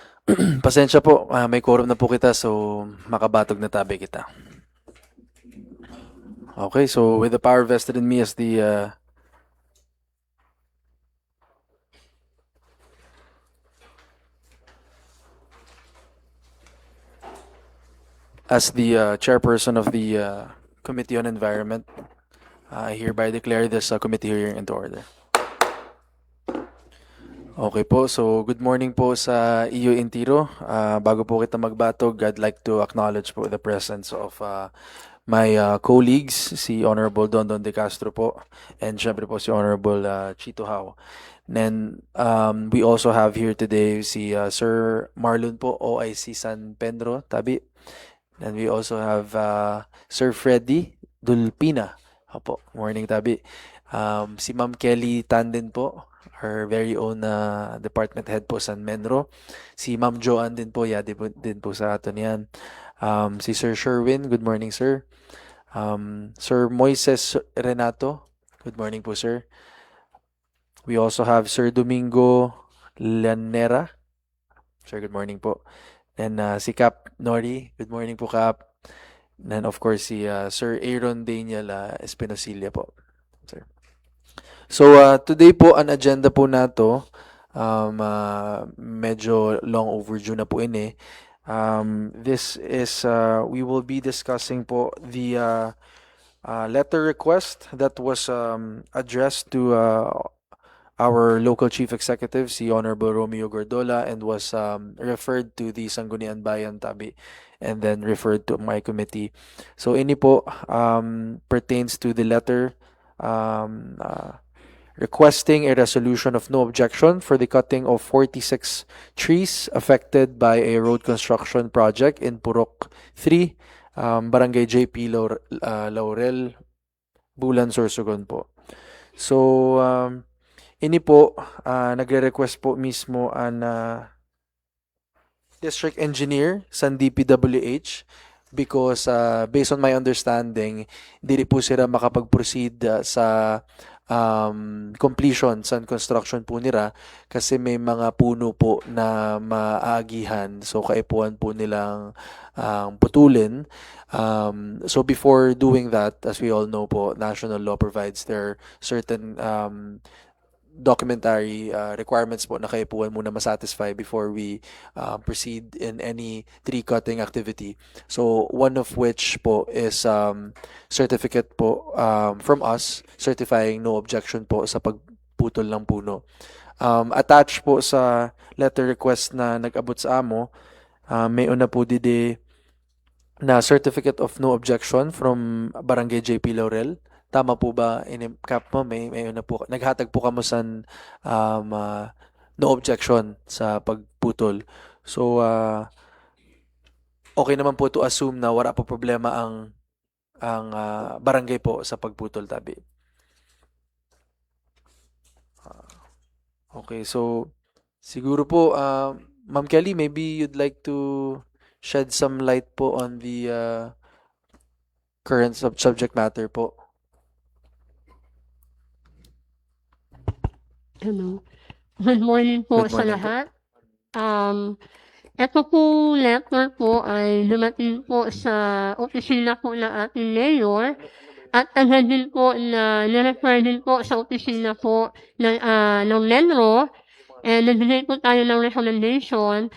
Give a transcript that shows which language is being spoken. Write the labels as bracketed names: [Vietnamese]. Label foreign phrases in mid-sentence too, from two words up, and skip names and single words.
[Bikol] Pasensya po, may quorum na po kita so makabatog na tabi kita. [English] Okay, so with the power vested in me as the chairperson of the Committee on Environment, I hereby declare this committee hearing into order. [Bikol] Okay po, so [English] good morning [Bikol] po sa iyo Intiro. Bago po kita magbatog, [English] I'd like to acknowledge po the presence of my colleagues, [Bikol] si Honorable Dondon De Castro po, and syempre po si Honorable Chito Hao. [English] And we also have here today si Sir Marlon po, OIC San Pedro, Tabi. And we also have Sir Freddy Dulpina. [Bikol] Opo, morning Tabi. Si Ma'am Kelly Tanden po, [English] her very own department head po San Menro. [Filipino] Si Ma'am Joanne din po, din po sa atin yan. [English] Si Sir Sherwin, good morning sir. Sir Moises Renato, good morning po sir. We also have Sir Domingo Lanera. Sir, good morning po. And si Cap Nori, good morning po Cap. And of course si Sir Aaron Daniel Espinosilla po. Sir. So today [Bikol] po ang agenda po nato medyo [English] long overdue [Bikol] na po ini. [English] This is we will be discussing po the letter request that was addressed to our local chief executive, si Honorable Romeo Gordola, and was referred to the Sangguniang Bayan Tabi and then referred to my committee. So ini po pertains to the letter requesting a resolution of no objection for the cutting of 46 trees affected by a road construction project in Purok 3, Barangay JP Laurel, Bulan, Sorsogon po. [Bikol] So, ini po, nagre-request po mismo ang [English] district engineer [Bikol] sa DPWH [English] because based on my understanding, [Filipino] hindi po sila makapag-proceed sa completion sa construction po nila kasi may mga puno po na maagihan, so kaipuan po nilang putulin. [English] So before doing that, as we all know po, national law provides there certain documentary requirements [Bikol] po na kaipuan muna masatisfy [English] before we proceed in any tree cutting activity. So one of which po is certificate po from us certifying no objection po [Filipino] sa pagputol ng puno. [Bikol] Attached po sa [English] letter request [Bikol] na nag-abot sa amo, may una po dide na [English] certificate of no objection from [Bikol] Barangay JP Laurel. Tama po ba, Cap mo, may una po, naghatag po kamo sa no objection sa pagputol. So, okay naman po [English] to assume [Bikol] na wala po problema ang barangay po sa pagputol tabi. [English] Okay, so siguro po, Ma'am Kelly, maybe you'd like to shed some light po on the current subject matter po. Hello. Good morning po Good [Filipino] sa [English] morning po. [Filipino] lahat. Ito po letter po ay dumating po sa opisina po ng ating mayor at agad din po na nirefer din po sa opisina po ng Menro and nagbigay po tayo ng recommendation.